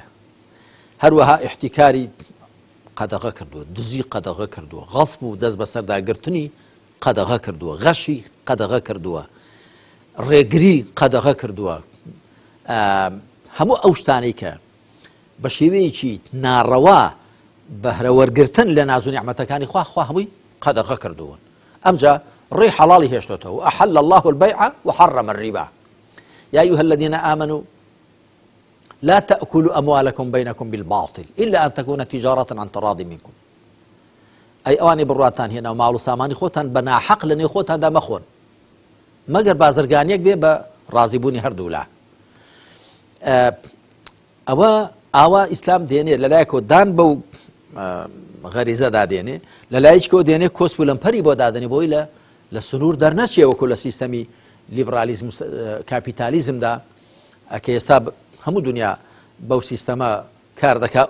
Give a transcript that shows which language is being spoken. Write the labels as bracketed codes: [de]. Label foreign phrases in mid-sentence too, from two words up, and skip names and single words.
[ckb] هەروەها احتیکاری قەدەغە کردووە، دزی قەدەغە کردووە، غەسب و دەست بەسەرداگرتنی قەدەغە کردووە، غەشی قەدەغە کردووە، ڕێگری قەدەغە کردووە. هەموو ئەو شتانەی کە بە شێوەیەکی ناڕەوا بەهرەوەرگرتن لە ناز و نیعمەتەکانی خوا هەمووی قەدەغە کردوون. ئەمجا ڕێی حەڵاڵی هێشتۆتەوە. [ar] ئەحەل الله البيع وحرم الربا يا أيها الذين آمنوا لا تأكلوا أموالكم بينكم بالباطل إلا أن تكون تجارة عن تراض منكم. [ckb] أي أواني بڕاتان هێنا و ماڵ و سامانی خۆتان بە ناحەق لە نێو خۆتاندا مەخۆن مەگەر بازرگانیەک بێ بە ڕازیبوونی هەردوو لا. ئەوە ئاوا ئیسلام دێنێ لەلایەکەوە دان بەو غەریزەدا دێنێ لەلایەکەوە دێنێ کۆسپ و لەمپەری بۆ دادنێ بۆی لە سنوور دەرنەچێ وەکو لە سیستەمی لیبرالیزم کاپیتالیزمدا ئەکە ئێستا هەموو دنیا بەو سیستەمە کار دەکات.